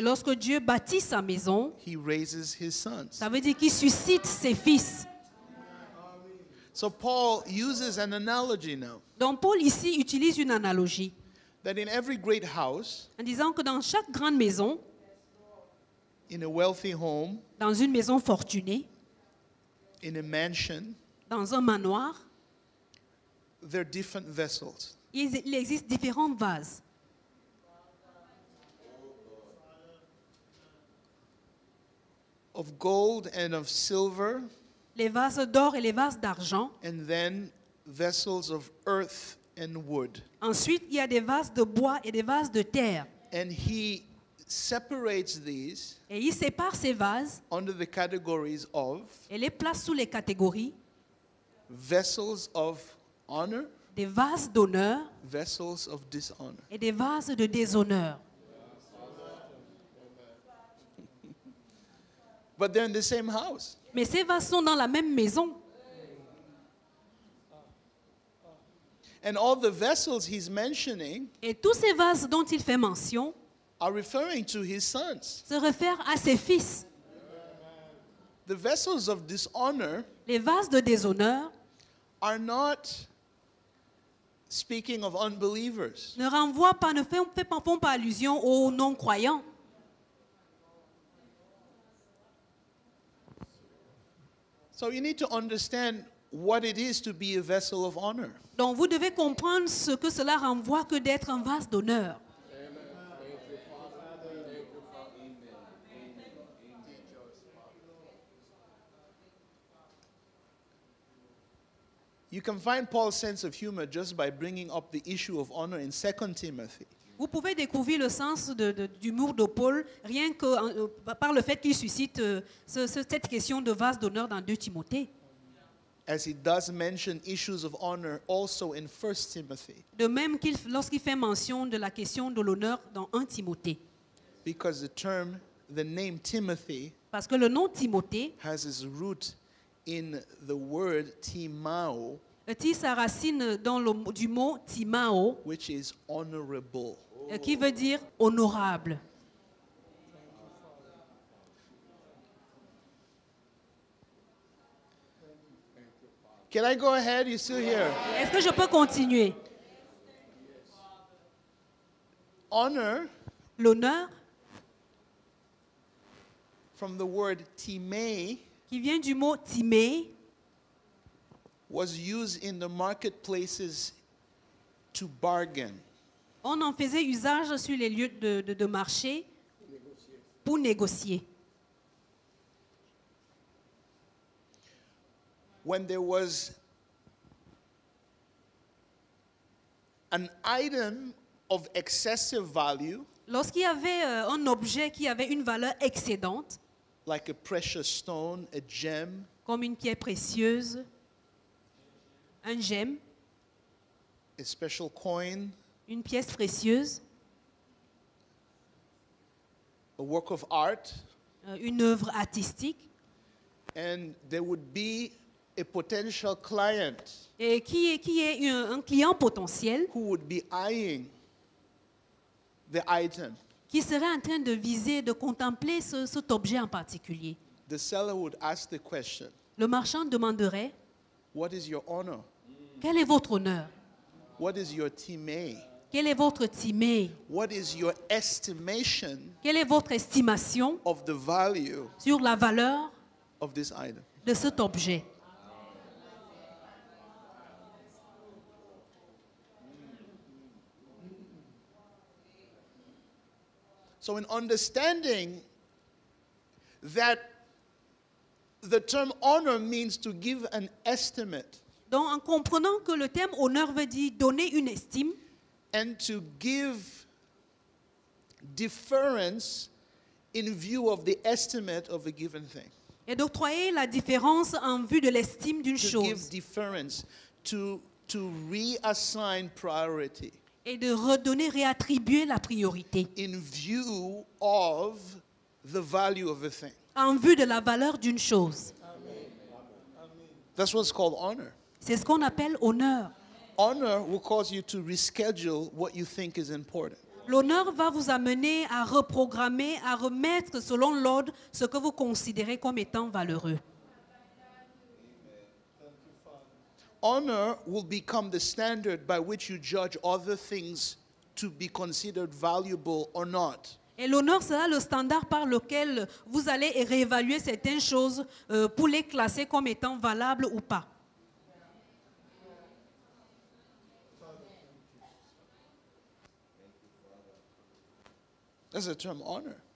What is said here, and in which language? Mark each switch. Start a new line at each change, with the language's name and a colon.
French: Et lorsque Dieu bâtit sa maison,
English: he raises his sons.
French: ça veut dire qu'il suscite ses fils.
English: So Paul uses an analogy now
French: Donc Paul ici utilise une analogie
English: that in every great house,
French: en disant que dans chaque grande maison,
English: in a wealthy home,
French: dans une maison fortunée,
English: in a mansion,
French: dans un manoir,
English: there are different vessels.
French: il existe différents vases.
English: Of gold and of silver,
French: Les vases d'or et les vases d'argent.
English: and then vessels of earth and wood.
French: Ensuite, il y a des vases de bois et des vases de terre.
English: And he separates these
French: Et il sépare ces vases
English: under the categories of
French: et les place sous les catégories
English: vessels of honor,
French: des vases d'honneur
English: vessels of dishonor.
French: et des vases de déshonneur.
English: But they're in the same house.
French: Mais ces vases sont dans la même maison.
English: And all the vessels he's mentioning
French: Et tous ces vases dont il fait mention
English: are referring to his sons.
French: se réfèrent à ses fils.
English: The vessels of dishonor
French: Les vases de déshonneur
English: are not speaking of unbelievers.
French: ne renvoient pas, font pas allusion aux non-croyants.
English: So you need to understand what it is to be a vessel of honor.
French: Donc vous devez comprendre ce que cela renvoie que d'être un vase d'honneur.
English: You can find Paul's sense of humor just by bringing up the issue of honor in 2 Timothy.
French: Vous pouvez découvrir le sens d'humour de Paul rien que par le fait qu'il suscite cette question de vase d'honneur dans 2 Timothée.
English: As he does mention issues of honor also in 1 Timothy.
French: De même lorsqu'il fait mention de la question de l'honneur dans 1 Timothée.
English: Because the name Timothy
French: Parce que le nom Timothée
English: has its root in the word timao,
French: tire sa racine du mot timao,
English: which is honorable.
French: qui veut dire honorable.
English: Can I go ahead? You still here?
French: Est-ce que je peux continuer?
English: Honor,
French: L'honneur,
English: from the word timē,
French: qui vient du mot timé,
English: was used in the marketplaces to bargain.
French: on en faisait usage sur les lieux de marché pour négocier.
English: When there was an item of excessive value,
French: Lorsqu'il y avait un objet qui avait une valeur excédente,
English: like a precious stone, a gem,
French: comme une pierre précieuse, un gemme,
English: a special coin,
French: une pièce précieuse,
English: a work of art,
French: une œuvre artistique,
English: and there would be a potential client
French: et qui est un client potentiel
English: who would be eyeing the item.
French: qui serait en train de viser, de contempler cet objet en particulier.
English: The seller would ask the question,
French: Le marchand demanderait,
English: what is your honor?
French: quel est votre honneur?
English: What is your timē?
French: Quel est votre timé?
English: What is your estimation
French: Quelle est votre estimation
English: of the value
French: sur la valeur
English: of this item?
French: de cet objet?
English: So in understanding that the term honor means to give an estimate,
French: Donc, en comprenant que le terme honneur veut dire donner une estime
English: and to give deference in view of the estimate of a given thing.
French: et d'octroyer la différence en vue de l'estime d'une
English: To give
French: chose
English: deference, to reassign priority
French: et de redonner, réattribuer la priorité
English: in view of the value of a thing.
French: en vue de la valeur d'une chose.
English: That's what's called honor.
French: C'est ce qu'on appelle honneur.
English: Honor will cause you to reschedule what you think is important.
French: L'honneur va vous amener à reprogrammer, à remettre selon l'ordre ce que vous considérez comme étant valeureux.
English: Honor will become the standard by which you judge other things to be considered valuable or not.
French: Et l'honneur sera le standard par lequel vous allez réévaluer certaines choses pour les classer comme étant valables ou pas.
English: That's the term honor.